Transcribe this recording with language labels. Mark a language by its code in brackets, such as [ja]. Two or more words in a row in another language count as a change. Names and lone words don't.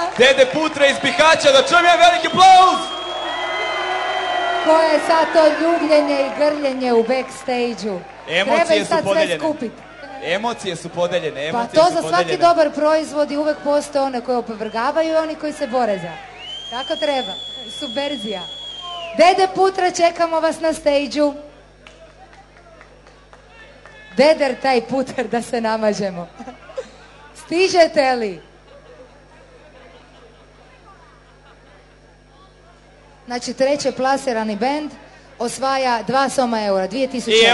[sr] Dede Putra iz Bihaća, da čujem jedan veliki aplauz! Ko je sad to ljubljenje i grljenje u backstage-u? Emocije su podeljene. Sve skupiti. Emocije su podeljene. Pa to za svaki dobar proizvod i uvek postoje one koji opovrgavaju i oni koji se bore za. Tako treba. Subverzija. Dede Putra, čekamo vas na stage-u. Deder taj puter da se namažemo. Stižete li? Znači, treće plasirani bend osvaja 2 soma eura, 2000 eura.